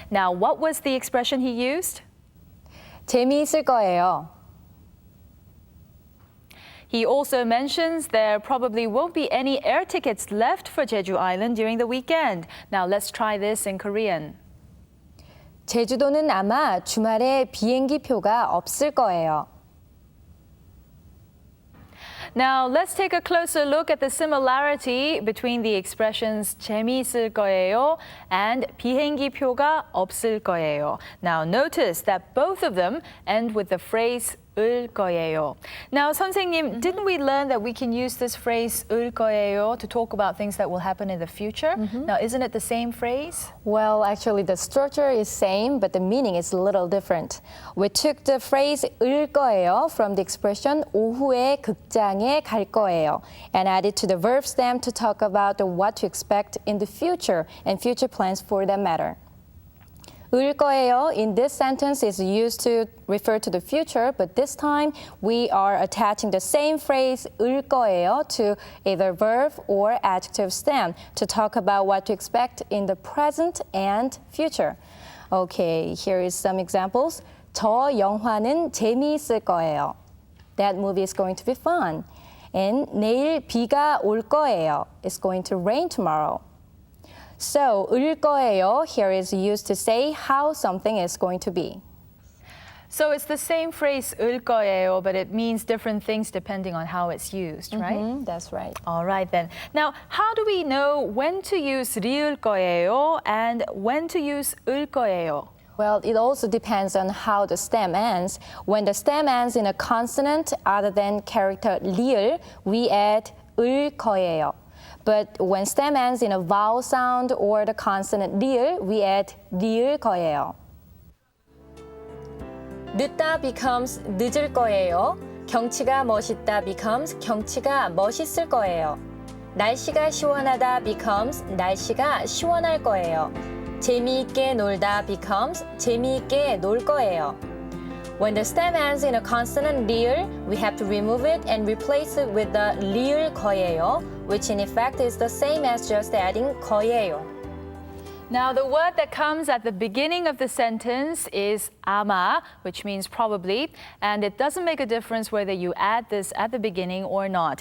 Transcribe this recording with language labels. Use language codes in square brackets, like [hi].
[en] Now, what was the expression he used? [ko] 재미있을 거예요. [en] He also mentions there probably won't be any air tickets left for Jeju Island during the weekend. Now, let's try this in Korean. [ko] 제주도는 아마 주말에 비행기 표가 없을 거예요. [en] Now, let's take a closer look at the similarity between the expressions [ko] 재미있을 거예요 [en] and [ko] 비행기 표가 없을 거예요. [en] Now, notice that both of them end with the phrase 을 거예요. Now, 선생님, didn't we learn that we can use this phrase 을 거예요 to talk about things that will happen in the future? Now, isn't it the same phrase? Well, actually, the structure is same, but the meaning is a little different. We took the phrase 을 거예요 from the expression [ko] 오후에 극장에 갈 거예요 [en] and added to the verb stem to talk about what to expect in the future and future plans for that matter. 을 거예요 in this sentence is used to refer to the future, but this time we are attaching the same phrase 을 거예요 to either verb or adjective stem to talk about what to expect in the present and future. Okay, here is some examples. [ko] 저 영화는 재미있을 거예요. [en] That movie is going to be fun. And [ko] 내일 비가 올 거예요. [en] It's going to rain tomorrow. So, 을 거예요 here is used to say how something is going to be. So it's the same phrase 을 거예요, but it means different things depending on how it's used, right? That's right. All right then. Now, how do we know when to use 리을 거예요 and when to use 을 거예요? Well, it also depends on how the stem ends. When the stem ends in a consonant other than character 리을, we add 을 거예요. But when stem ends in a vowel sound or the consonant 리을, we add 리을 거예요. [ko] 늦다 [en] becomes [ko] 늦을 거예요. 경치가 멋있다 becomes 경치가 멋있을 거예요. 날씨가 시원하다 [en] becomes [ko] 날씨가 시원할 거예요. 재미있게 놀다 [en] becomes [ko] 재미있게 놀 거예요. [en] When the stem ends in a consonant 리을, we have to remove it and replace it with the 리을 거예요, which in effect is the same as just adding 거예요. Now, the word that comes at the beginning of the sentence is 아마, which means probably, and it doesn't make a difference whether you add this at the beginning or not.